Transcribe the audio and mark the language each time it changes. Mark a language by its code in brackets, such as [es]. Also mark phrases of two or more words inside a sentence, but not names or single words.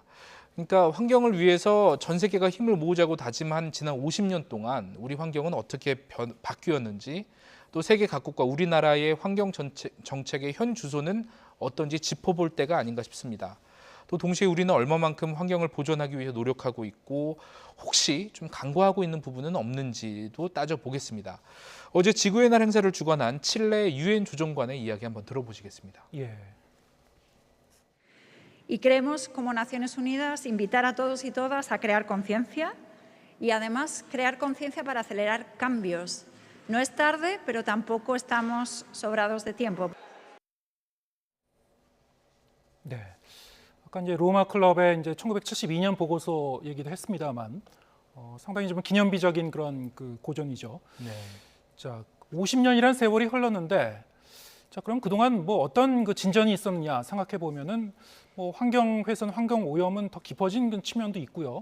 [ko] 그러니까 환경을 위해서 전 세계가 힘을 모으자고 다짐한 지난 50년 동안 우리 환경은 어떻게 바뀌었는지, 또 세계 각국과 우리나라의 환경 정책의 현 주소는 어떤지 짚어볼 때가 아닌가 싶습니다. 또 동시에 우리는 얼마만큼 환경을 보존하기 위해 노력하고 있고 혹시 좀 간과하고 있는 부분은 없는지도 따져보겠습니다. 어제 지구의 날 행사를 주관한 칠레 유엔 조정관의 이야기 한번 들어보시겠습니다. 예. [es] Y queremos, como Naciones Unidas, invitar a todos y todas a crear conciencia y además crear conciencia para acelerar cambios. No es tarde, pero tampoco estamos sobrados de tiempo. [ko] 네. 아까 이제 로마 클럽의 이제 1972년 보고서 얘기도 했습니다만 상당히 좀 기념비적인 그런 그 고전이죠. 네. 자, 50년이란 세월이 흘렀는데, 자, 그럼 그동안 뭐 어떤 그 진전이 있었느냐 생각해 보면은 뭐 환경 훼손, 환경 오염은 더 깊어진 측면도 있고요.